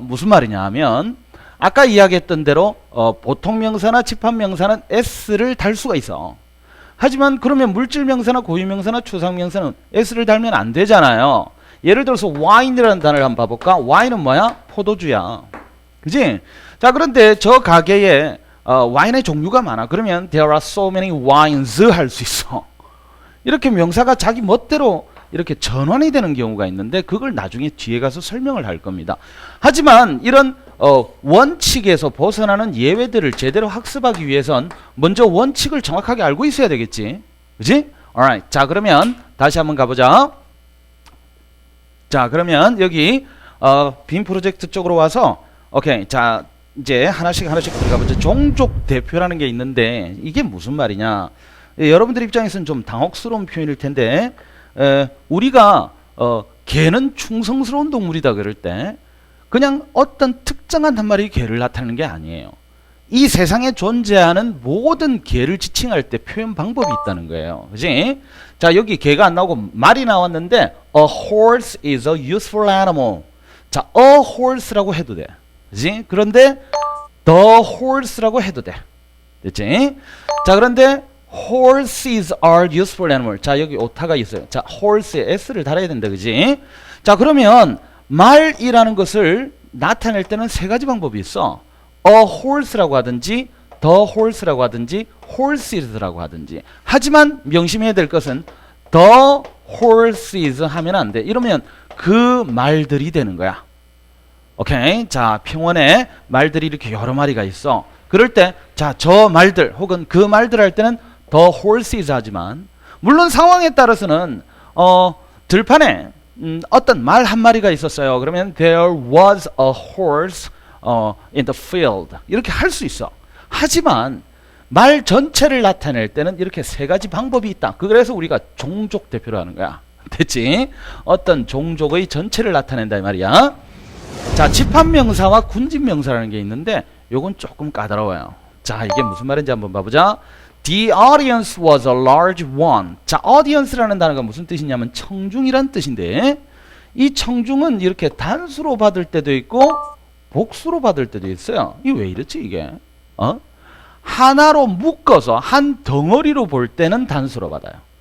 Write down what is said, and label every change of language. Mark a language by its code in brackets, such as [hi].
[ko] 무슨 말이냐 하면 아까 이야기했던 대로 보통 명사나 집합 명사는 s를 달 수가 있어. 하지만 그러면 물질 명사나 고유 명사나 추상 명사는 s를 달면 안 되잖아요. 예를 들어서 wine이라는 단어를 한번 봐볼까? wine은 뭐야? 포도주야. 그지? 자, 그런데 저 가게에 와인의 종류가 많아. 그러면 [en] there are so many wines [ko] 할 수 있어. 이렇게 명사가 자기 멋대로 이렇게 전환이 되는 경우가 있는데 그걸 나중에 뒤에 가서 설명을 할 겁니다. 하지만 이런 원칙에서 벗어나는 예외들을 제대로 학습하기 위해선 먼저 원칙을 정확하게 알고 있어야 되겠지. 그지? alright. 자, 그러면 다시 한번 가보자. 자, 그러면 여기 빔 프로젝트 쪽으로 와서 오케이. 자, 이제 하나씩 들어가보자. 종족 대표라는 게 있는데 이게 무슨 말이냐? 여러분들 입장에서는 좀 당혹스러운 표현일 텐데 우리가 개는 충성스러운 동물이다 그럴 때 그냥 어떤 특정한 한 마리의 개를 나타내는 게 아니에요. 이 세상에 존재하는 모든 개를 지칭할 때 표현 방법이 있다는 거예요. 그지? 자, 여기 개가 안 나오고 말이 나왔는데 [en] A horse is a useful animal. [ko] 자, a horse라고 해도 돼. 그지? 그런데 the horse라고 해도 돼. 됐지? 자, 그런데 [en] horses are useful animal. [ko] 자, 여기 오타가 있어요. 자, horse에 s를 달아야 된다. 그지? 자, 그러면 말이라는 것을 나타낼 때는 세 가지 방법이 있어. a horse라고 하든지 the horse라고 하든지 horses라고 하든지. 하지만 명심해야 될 것은 the horses 하면 안 돼. 이러면 그 말들이 되는 거야. 오케이? 자, 평원에 말들이 이렇게 여러 마리가 있어. 그럴 때 자, 저 말들 혹은 그 말들 할 때는 the horses 하지만 물론 상황에 따라서는 들판에 어떤 말 한 마리가 있었어요. [en] 그러면 there was a horse in the field. [ko] 이렇게 할 수 있어. 하지만 말 전체를 나타낼 때는 이렇게 세 가지 방법이 있다. 그래서 우리가 종족 대표로 하는 거야. 됐지? 어떤 종족의 전체를 나타낸다 이 말이야. 자, 집합명사와 군집명사라는 게 있는데 요건 조금 까다로워요. 자, 이게 무슨 말인지 한번 봐보자. [en] The audience was a large one. [ko] 자, audience라는 단어가 무슨 뜻이냐면 청중이란 뜻인데 이 청중은 이렇게 단수로 받을 때도 있고 복수로 받을 때도 있어요. 이게 왜 이렇지 이게? 하나로 묶어서 한 덩어리로 볼 때는 단수로 받아요.